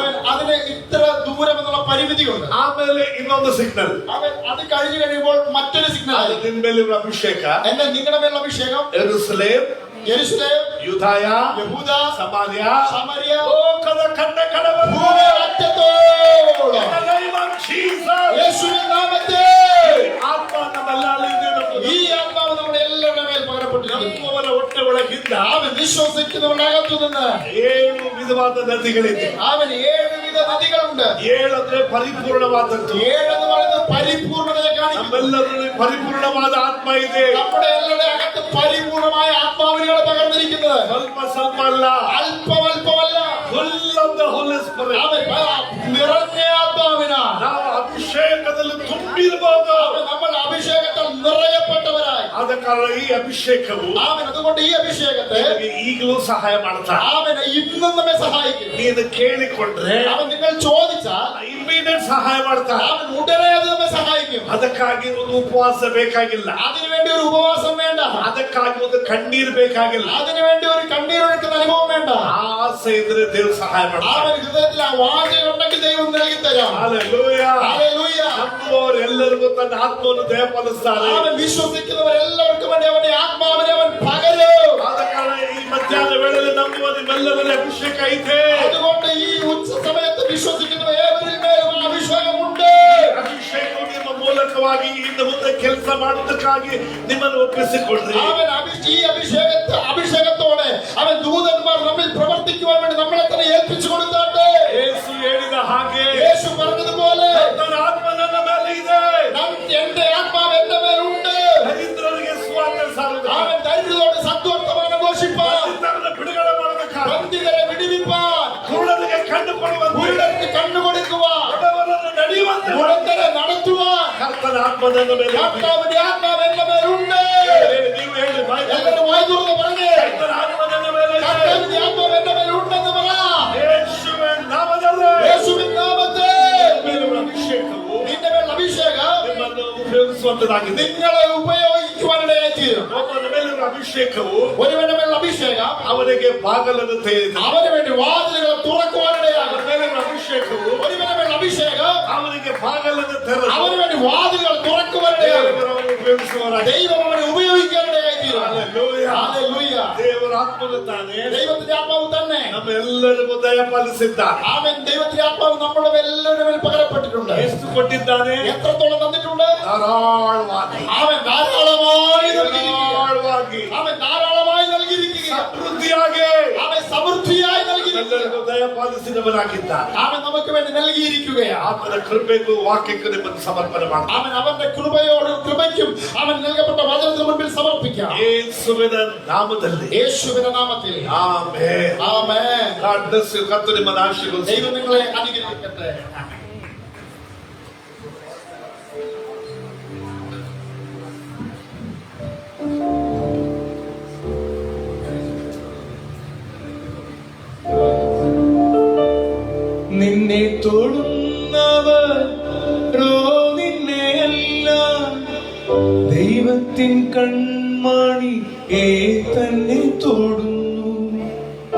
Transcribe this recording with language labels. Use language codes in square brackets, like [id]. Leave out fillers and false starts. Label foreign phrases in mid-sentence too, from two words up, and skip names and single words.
[ml] അതിന് ഇത്ര ദൂരം എന്നുള്ള പരിമിതിയുണ്ട്. [kn] ಆಮೇಲೆ ಇನ್ನೊಂದು ಸಿಗ್ನಲ್, [ml] അത് കഴിഞ്ഞു കഴിയുമ്പോൾ മറ്റൊരു സിഗ്നൽ. [kn] ನಿನ್ ಮೇಲೆ ಇರುವ ಅಭಿಷೇಕ, [ml] എന്നെ നിങ്ങളുടെ മേലുള്ള അഭിഷേകം, [kn] ಯೆರೂಸಲೇಮ್, [ml] യെരൂശലേം, [kn] ಯೂದಾಯ, [ml] യഹൂദ, [kn] ಸಮಾರ್ಯ, [ml] സമരിയ, [kn] ಲೋಕದ ಕಟ್ಟ ಕಡವರು, [ml] ഭൂമിയുടെ അറ്റത്തോളം യേശുവിൻ നാമത്തിൽ [kn] ಆತ್ಮ ನಮ್ಮೆಲ್ಲರಿಗೂ [ml] ഈ ആത്മാവ് നമ്മുടെ എല്ലാവരുടെ മേൽ പകരപ്പെട്ടിരിക്കുന്നു. [kn] ನಮ್ಮವರ ಹೊಟ್ಟೆ ಒಳಗಿಂದ [ml] അവൻ വിശ്വസിക്കുന്നവരുടെ നിന്ന് [kn] 7 ವಿಧವಾದ ನದಿಗಳಿದೆ. [ml] അവൻ 7 വിധ നദികളുണ്ട്. [kn] 7 ಅಂದ್ರೆ ಪರಿಪೂರ್ಣವಾದದ್ದು. [ml] 7 എന്ന് പറയുന്നത് പരിപൂർണതയെ കാണിക്കുന്നു. [kn] ನಮ್ಮೆಲ್ಲರಲ್ಲಿ ಪರಿಪೂರ್ಣವಾದ ಆತ್ಮ ಇದೆ. [ml] നമ്മുടെ എല്ലാവരുടെ അകത്ത് പരിപൂർണമായ ആത്മാവിനെയാണ് പകർന്നിരിക്കുന്നത്. [kn] ಸ್ವಲ್ಪ ಸ್ವಲ್ಪ ಅಲ್ಲ, [ml] അല്പമല്ല. [en] full of the Holy Spirit. [ml] അവൻ നിറഞ്ഞ ആത്മാവിനാണ്. [kn] ನಾವು ಅಭಿಷೇಕದಲ್ಲಿ ತುಂಬಿರಬಹುದು. [ml] നമ്മൾ അഭിഷേകത്താൽ നിറയപ്പെട്ടവരായി. [kn] ಆದ ಕಾರಣ ಈ ಅಭಿಷೇಕವು [ml] അവൻ അതുകൊണ്ട് ഈ അഭിഷേകത്തെ [kn] ಈಗಲೂ ಸಹಾಯ ಮಾಡ್ತಾರೆ. [ml] അവൻ ഇന്നും നമ്മെ സഹായിക്കും. [kn] ನೀನು ಕೇಳಿಕೊಂಡ್ರೆ [ml] അവൻ നിങ്ങൾ ചോദിച്ചാൽ [kn] ಇಮಿಡಿಯೇಟ್ ಸಹಾಯ ಮಾಡ್ತಾರೆ. [ml] അവൻ ഉടനെ അത് നമ്മെ സഹായിക്കും. [kn] ಅದಕ್ಕಾಗಿ ಒಂದು ಉಪವಾಸ ಬೇಕಾಗಿಲ್ಲ, [ml] അതിനുവേണ്ടി ഒരു ഉപവാസം വേണ്ട, [kn] ಅದಕ್ಕಾಗಿ ಒಂದು ಕಣ್ಣೀರು ಬೇಕಾಗಿಲ್ಲ. [ml] അതിനുവേണ്ടി ഒരു കണ്ണീരൊഴുക്കുന്ന അനുഭവം വേണ്ട. [kn] ಆಸೆ ಇದ್ರೆ ದೇವರು ಸಹಾಯ ಮಾಡ್ತಾರೆ. [ml] അവൻ ഹൃദയത്തിൽ ആ വാഞ്ചയുണ്ടെങ്കിൽ ദൈവം നൽകി തരാം. [kn] ಹಲ್ಲೆಲೂಯ. [ml] ഹല്ലേലൂയ. [kn] ನಂಬುವವರೆಲ್ಲರಿಗೂ ತನ್ನ ಆತ್ಮವನ್ನು ದಯಪಾಲಿಸ್ತಾರೆ. [ml] അവൻ വിശ്വസിക്കുന്നവരെല്ലാവർക്കും വേണ്ടി അവന്റെ ആത്മാവിനെ അവൻ പകരും. [kn] ಆದ ಕಾರಣ ಈ ಮಧ್ಯಾಹ್ನ ವೇಳೆಯಲ್ಲಿ ನಂಬುವ ನಿಮ್ಮೆಲ್ಲರಲ್ಲಿ ಅಭಿಷೇಕ ಐತೆ. [ml] അതുകൊണ്ട് ഈ ഉച്ച സമയത്ത് വിശ്വസിക്കുന്നവർ ഏവരിൽ മേലും അഭിഷേകമുണ്ട്. [kn] ಅಭಿಷೇಕವು ನಿಮ್ಮ ಮೂಲಕವಾಗಿ ಇನ್ನು ಮುಂದೆ ಕೆಲಸ ಮಾಡುವುದಕ್ಕಾಗಿ ನಿಮ್ಮನ್ನು ಒಪ್ಪಿಸಿಕೊಡ್ರಿ. [ml] അവൻ ഈ അഭിഷേകത്തോടെ അവൻ ദൂതന്മാർ നമ്മിൽ പ്രവർത്തിക്കുവാൻ വേണ്ടി നമ്മളെ തന്നെ ഏൽപ്പിച്ചു കൊടുത്താട്ടെ. [kn] ಯೇಸು ಹೇಳಿದ ಹಾಗೆ [ml] യേശു പറഞ്ഞതുപോലെ [kn] ನನ್ನ ಆತ್ಮ ನನ್ನ ಮೇಲೆ ಇದೆ. [ml] എന്റെ ആത്മാവ് എന്റെ മേലുണ്ട്. [kn] ದರಿದ್ರರಿಗೆ ಸುವಾರ್ತೆ ಸಾರುವುದು, [ml] അവൻ ദരിദ്രരോട് സദ്വർത്തമാനം ഘോഷിപ്പാൻ, [kn] ದರಿದ್ರರನ್ನು ಬಿಡುಗಡೆ ಮಾಡುವುದಕ್ಕಾಗಿ, [ml] ബന്ധിതരെ വിടുവിപ്പാൻ, [kn] ಕುರುಡರಿಗೆ ಕಣ್ಣು ಕೊಡುವಂತೆ, [ml] കുരുടർക്ക് കണ്ണു കൊടുക്കുവാൻ, [kn] ಬಡವರನ್ನು ನಡೆಯುವಂತೆ [ml] മുടന്തരെ നടത്തുവാൻ [kn] ಕರ್ತನ ಆತ್ಮ ನನ್ನ ಮೇಲೆ ಇದೆ. [ml] കർത്താവിന്റെ ആത്മാവ് എന്റെ മേലുണ്ട്. [kn] ನೀವು ಹೇಳಿ ಬಾಯಿ [ml] എല്ലാവരും വായി തുറന്ന് പറഞ്ഞേ, [kn] ಕರ್ತನ ಆತ್ಮ ನನ್ನ ಮೇಲೆ ಇದೆ. [ml] കർത്താവിന്റെ ആത്മാവ് എന്റെ മേലുണ്ടെന്ന് പറ. [kn] ಯೇಸುವಿನ ನಾಮದಲ್ಲಿ [ml] യേശുവിൻ നാമത്തിൽ [kn] ಮೇಲಿರುವ ಅಭಿಷೇಕವು [ml] നിന്റെ മേൽ അഭിഷേകം [kn] ನಿಮ್ಮನ್ನು ಉಪಯೋಗಿಸುವಂತದಾಗಿದೆ. [ml] നിങ്ങളെ ഉപയോഗിക്കുവാനിടയായി തീരും. [kn] ಒಬ್ಬನ ಮೇಲಿರುವ ಅಭಿಷೇಕವು [ml] ഒരുവന്റെ മേൽ അഭിഷേകം [kn] ಅವನಿಗೆ ಬಾಗಲನ್ನು ತೆರೆಯುತ್ತದೆ. [ml] അവന് വേണ്ടി വാതിലുകൾ തുറക്കുവാനിടയാകും. [kn] ಅವನ ಮೇಲಿರುವ ಅಭಿಷೇಕವು [ml] ഒരുവന്റെ മേൽ അഭിഷേകം [kn] ಅವನಿಗೆ ಬಾಗಲನ್ನು ತೆರೆದು [ml] അവന് വേണ്ടി വാതിലുകൾ തുറക്കുവാനിടയാകും. [kn] ದೇವರನ್ನು ಉಪಯೋಗಿಸುವವರಾಗಿ. [ml] ദൈവം അവനെ ഉപയോഗിക്കാനിടയായി തീരും. [kn] ಹಲ್ಲೆಲೂಯ. [ml] ഹല്ലേലൂയ. [kn] ದೇವರ ಆತ್ಮನಿದ್ದಾನೆ, [ml] ദൈവത്തിന്റെ ആത്മാവ് തന്നെ [kn] ನಮ್ಮೆಲ್ಲರಿಗೂ ದಯಪಾಲಿಸಿದ್ದಾನೆ. [ml] അവൻ ദൈവത്തിന്റെ ആത്മാവ് നമ്മുടെ എല്ലാവരുടെ മേൽ പകരപ്പെട്ടിട്ടുണ്ട്. [kn] ಎಷ್ಟು ಕೊಟ್ಟಿದ್ದಾನೆ? [ml] എത്രത്തോളം തന്നിട്ടുണ്ട്? [kn] ಧಾರಾಳವಾಗಿ, [ml] അവൻ ധാരാളമായി നൽകിയിരിക്കുക. [kn] ಧಾರಾಳವಾಗಿ, [ml] അവൻ ധാരാളമായി നൽകിയിരിക്കുക. [kn] ಸಮೃದ್ಧಿಯಾಗಿ [ml] അവൻ സമൃദ്ധിയായി നൽകിയിരിക്കുക. [kn] ಎಲ್ಲರಿಗೂ ದಯಪಾಲಿಸಿದವನಾಗಿದ್ದಾನೆ. [ml] അവൻ നമുക്ക് വേണ്ടി നൽകിയിരിക്കുകയാണ്. [kn] ಆತನ ಕೃಪೆಗೂ ವಾಕ್ಯಕ್ಕೂ ನಿಮ್ಮನ್ನು ಸಮರ್ಪಣೆ ಮಾಡ್ತಾನೆ. [ml] അവൻ അവന്റെ കൃപയ്ക്കും അവൻ നൽകപ്പെട്ട വചനത്തിന് മുൻപിൽ സമർപ്പിക്കാം. [kn] ಯೇಸುವಿನ ನಾಮದಲ್ಲಿ [ml] യേശുവിന്റെ നാമത്തിൽ [kn] ಆಮೆನ್. [ml] ആമേൻ. [en] God bless you. [kn] കർത്താവ് നിಮ್ಮನ್ನು ಆಶೀರ್ವದಿಸಲಿ. [ml] ദൈവം നിങ്ങളെ അനുഗ്രഹിക്കട്ടെ. നിന്നെ തൊടുന്നവരോ നിന്നെയല്ല, ദൈവത്തിൻ കൺമണി തന്നെ തൊടുന്നു.